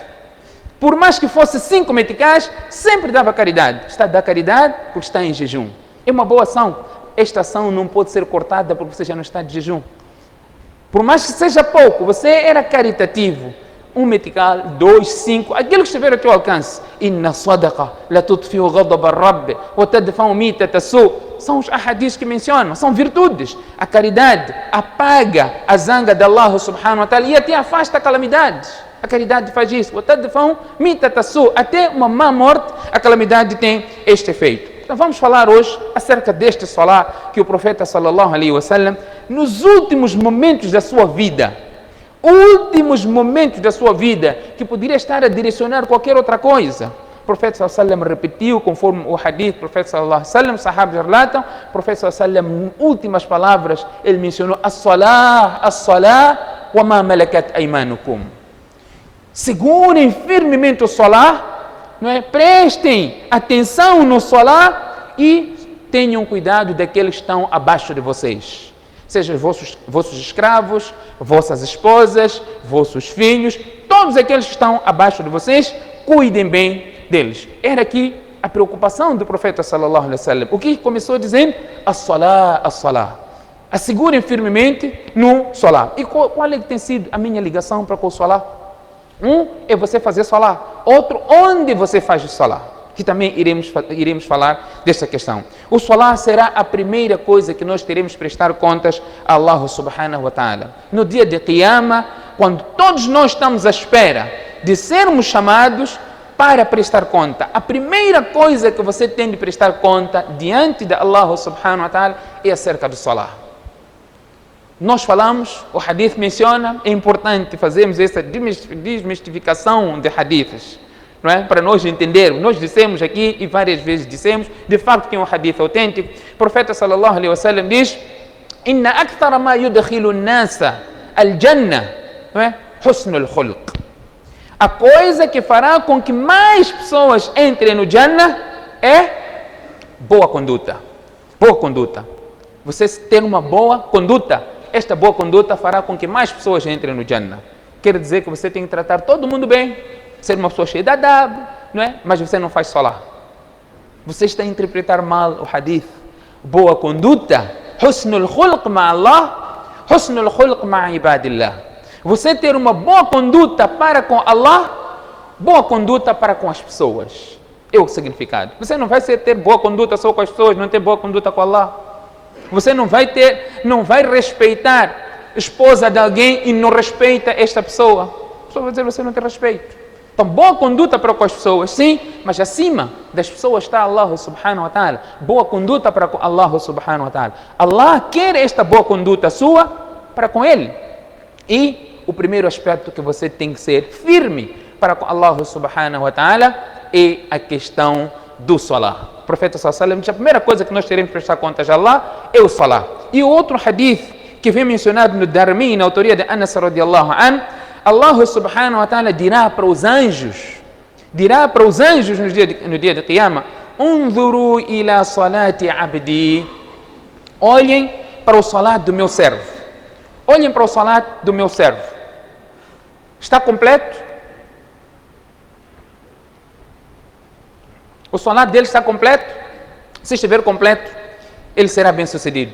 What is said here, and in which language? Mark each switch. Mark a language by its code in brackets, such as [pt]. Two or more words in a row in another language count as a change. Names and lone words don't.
[pt] Por mais que fosse 5 meticais, sempre dava caridade. Está a dar caridade porque está em jejum. É uma boa ação. Esta ação não pode ser cortada porque você já não está de jejum. Por mais que seja pouco, você era caritativo. 1 metical, 2, 5, aquilo que estiver ao teu alcance. [ar] إن الصدقة لتطفئ غضب الرب وتدفع ميتة السوء. [pt] São os ahadis que mencionam, são virtudes. A caridade apaga a zanga de Allah [ar] سبحانه وتعالى [pt] e até afasta calamidades. A caridade faz isso. [ar] وتدفع ميتة السوء. [pt] Até uma má morte, a calamidade tem este efeito. Então vamos falar hoje acerca deste salah que o profeta [ar] صلى الله عليه وسلم, [pt] nos últimos momentos da sua vida, que poderia estar a direcionar qualquer outra coisa. O profeta [ar] صلى الله عليه وسلم [pt] repetiu, conforme o hadith do profeta [ar] صلى الله عليه وسلم, [pt] sahabas relatam, o profeta [ar] صلى الله عليه وسلم, [pt] últimas palavras, ele mencionou [ar] الصلاة وما ملكت أيمانكم. [pt] Segurem firmemente o salah, não é? Prestem atenção no salah e tenham cuidado daqueles que estão abaixo de vocês. Sejam vossos escravos, vossas esposas, vossos filhos, todos aqueles que estão abaixo de vocês, cuidem bem deles. Era aqui a preocupação do profeta [ar] صلى الله عليه وسلم. [pt] O que começou dizendo? [ar] الصلاة، الصلاة. [pt] Assegurem firmemente no salah. E qual é que tem sido a minha ligação para com o salah? É você fazer salah. Outro, onde você faz o salah? Que também iremos falar desta questão. O salah será a primeira coisa que nós teremos que prestar contas a Allah [ar] سبحانه وتعالى. [pt] No dia de Qiyamah, quando todos nós estamos à espera de sermos chamados para prestar conta, a primeira coisa que você tem de prestar conta diante de Allah [ar] سبحانه وتعالى [pt] é acerca do salah. Nós falamos, o hadith menciona, é importante fazermos essa desmistificação de hadiths. Não é? Para nós entendermos, nós dissemos aqui e várias vezes dissemos, de facto que é um hadith autêntico. O profeta [ar] صلى الله عليه وسلم [pt] diz: [ar] إن أكثر ما يدخل الناس الجنة, [pt] não é? [ar] حسن الخلق. [pt] A coisa que fará com que mais pessoas entrem no Jannah é boa conduta. Boa conduta. Você ter uma boa conduta, esta boa conduta fará com que mais pessoas entrem no Jannah. Quer dizer que você tem que tratar todo mundo bem, ser uma pessoa cheia de adab, não é? Mas você não faz salah. Você está a interpretar mal o hadith. Boa conduta, [ar] حسن الخلق مع الله، حسن الخلق مع عباد الله. [pt] Você ter uma boa conduta para com Allah, boa conduta para com as pessoas. É o significado. Você não vai ter boa conduta só com as pessoas, não ter boa conduta com Allah. Você não vai respeitar a esposa de alguém e não respeita esta pessoa. A pessoa vai dizer, você não tem respeito. Então, boa conduta para com as pessoas, sim, mas acima das pessoas está Allah [ar] سبحانه وتعالى. [pt] Boa conduta para com Allah [ar] سبحانه وتعالى. [pt] Allah quer esta boa conduta sua para com Ele. E o primeiro aspecto que você tem que ser firme para com Allah [ar] سبحانه وتعالى [pt] é a questão do salah. profeta [ar] صلى الله عليه وسلم [pt] diz, a primeira coisa que nós teremos que prestar contas a Allah é o salah. E o outro hadith que vem mencionado no Darmi, na autoria de Anas [ar] رضي الله عنه, [pt] Allah [ar] سبحانه وتعالى [pt] dirá para os anjos no dia de Qiyamah, [ar] انظروا إلى صلاة عبدي, [pt] olhem para o salat do meu servo. Olhem para o salat do meu servo. Está completo? O salat dele está completo? Se estiver completo, ele será bem sucedido.